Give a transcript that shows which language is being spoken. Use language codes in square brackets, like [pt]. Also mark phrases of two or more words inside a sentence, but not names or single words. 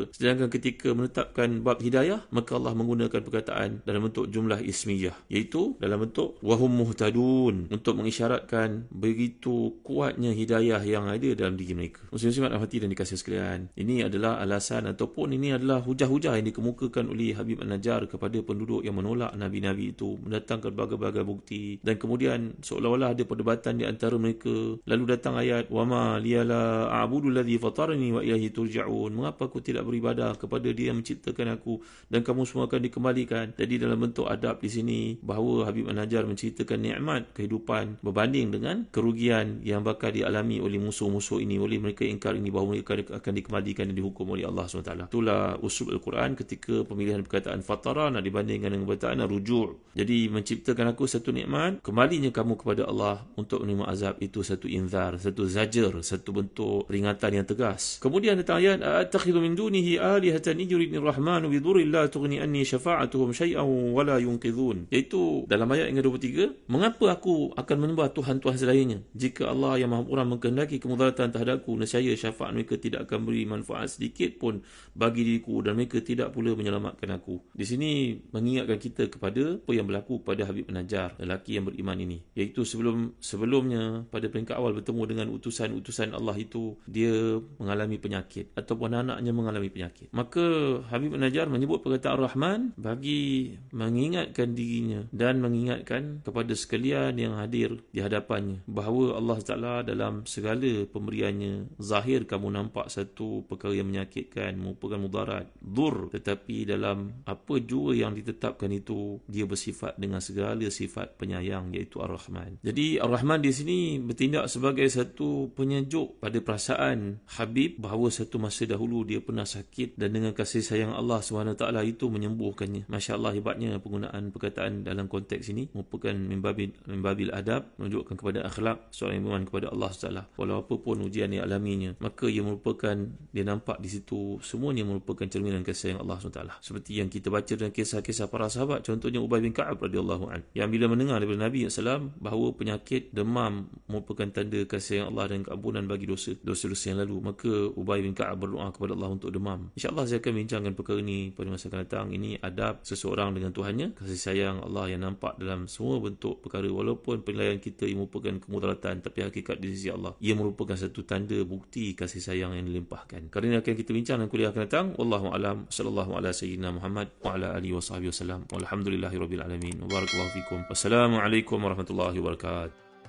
[ms] Sedangkan ketika menetapkan bab hidayah, maka Allah menggunakan perkataan dalam bentuk [ar] جملة اسمية, [ms] iaitu dalam bentuk [ar] وهم مهتدون, [ms] untuk mengisyaratkan begitu kuatnya hidayah yang ada dalam diri mereka. Muslim-muslimat rahmati dan dikasihi sekalian, ini adalah alasan ataupun ini adalah hujah-hujah yang dikemukakan oleh Habib An-Najjar kepada penduduk yang menolak Nabi-Nabi itu, mendatangkan berbagai-bagai bukti, dan kemudian seolah-olah ada perdebatan di antara mereka. Lalu datang ayat, [ar] وما لي لا أعبد الذي فطرني وإليه ترجعون, [ms] mengapa aku tidak beribadah kepada dia yang menciptakan aku dan kamu semua akan dikembalikan. Jadi dalam bentuk adab di sini bahawa Habib An-Najjar menceritakan nikmat kehidupan berbanding dengan kerugian yang bakal dialami oleh musuh-musuh ini, oleh mereka ingkar ini, bahawa mereka akan dikembalikan dan dihukum oleh Allah SWT. Itulah usul Al-Quran ketika pemilihan perkataan fatara nak dibandingkan dengan perkataan rujuk. Jadi menciptakan aku satu nikmat, kembalinya kamu kepada Allah untuk menerima azab, itu satu inzar, satu zajar, satu bentuk peringatan yang tegas. Kemudian datang ayat, [ar] أأتخذ من دونه آلهة إن يردن الرحمن بضر لا تغن عني شفاعتهم شيئا ولا ينقذون. [ms] Iaitu dalam ayat yang ke-23, mengapa aku akan menyembah Tuhan-Tuhan selainnya jika Allah yang Maha Pemurah mengkehendaki kemudaratan terhadapku, nescaya syafaat mereka tidak akan beri manfaat sedikit pun bagi diriku dan mereka tidak pula menyelamatkan aku. Di sini mengingatkan kita kepada apa yang berlaku pada Habib An-Najjar, lelaki yang beriman ini, iaitu sebelumnya pada peringkat awal bertemu dengan utusan-utusan Allah itu, dia mengalami penyakit ataupun anaknya mengalami penyakit. Maka Habib An-Najjar menyebut perkataan Rahman bagi mengingatkan dirinya dan mengingatkan kepada sekalian yang hadir di hadapannya bahawa Allah Ta'ala dalam segala pemberiannya, zahir kamu nampak satu perkara yang menyakitkan, merupakan mudarat, dur, tetapi dalam apa jua yang ditetapkan itu, dia bersifat dengan segala sifat penyayang, iaitu Ar-Rahman. Jadi Ar-Rahman di sini bertindak sebagai satu penyejuk pada perasaan Habib bahawa satu masa dahulu dia pernah sakit dan dengan kasih sayang Allah SWT itu menyembuhkannya. Masya Allah, hebatnya penggunaan perkataan dalam konteks ini merupakan [ar] من باب الأدب, [ms] menunjukkan kepada akhlak seorang yang beriman kepada Allah SWT. Walau apapun ujian yang alaminya, maka ia merupakan, dia nampak di situ semuanya merupakan cerminan kasih sayang Allah SWT. Seperti yang kita baca dalam kisah-kisah para sahabat, contohnya Ubay bin Ka'ab [ar] رضي الله عنه, [ms] yang bila mendengar daripada Nabi SAW bahawa penyakit demam merupakan tanda kasih sayang Allah dan keampunan bagi dosa-dosa yang lalu, maka Ubay bin Ka'ab berdoa kepada Allah untuk demam. InsyaAllah saya akan bincangkan perkara ini pada masa akan datang. Ini adab seseorang dengan Tuhannya, kasih sayang Allah yang nampak dalam semua bentuk perkara, walaupun penilaian kita ia merupakan kemudaratan, tapi hakikat di sisi Allah ia merupakan satu tanda bukti kasih sayang yang dilimpahkan. Kerana ini akan kita bincang dalam kuliah akan datang. [ar] والله أعلم، صلى الله على سيدنا محمد وعلى آله وصحبه وسلم. والحمد لله رب العالمين. بارك الله فيكم. والسلام عليكم ورحمة الله وبركاته.